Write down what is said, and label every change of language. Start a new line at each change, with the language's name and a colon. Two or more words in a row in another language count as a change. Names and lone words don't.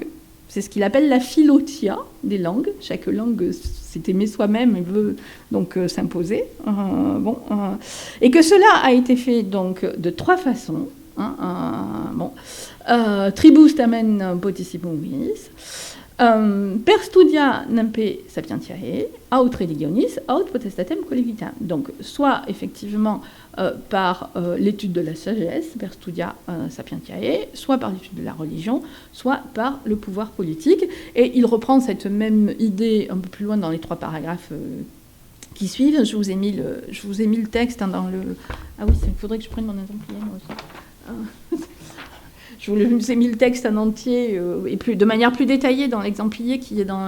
French: C'est ce qu'il appelle la philotia des langues. Chaque langue s'est aimée soi-même et veut donc s'imposer. Et que cela a été fait donc de trois façons.
Latin: Tribus tamen potissimum viis, per studia nempe sapientiae, aut religionis, aut potestatem collegitam.
French: Donc, soit effectivement par l'étude de la sagesse,
Latin: per studia sapientiae,
French: soit par l'étude de la religion, soit par le pouvoir politique. Et il reprend cette même idée un peu plus loin dans les trois paragraphes qui suivent. Je vous ai mis le texte dans le... Ah oui, il faudrait que je prenne mon exemplaire moi aussi. Je vous ai mis le texte en entier et de manière plus détaillée dans l'exemplier qui est dans...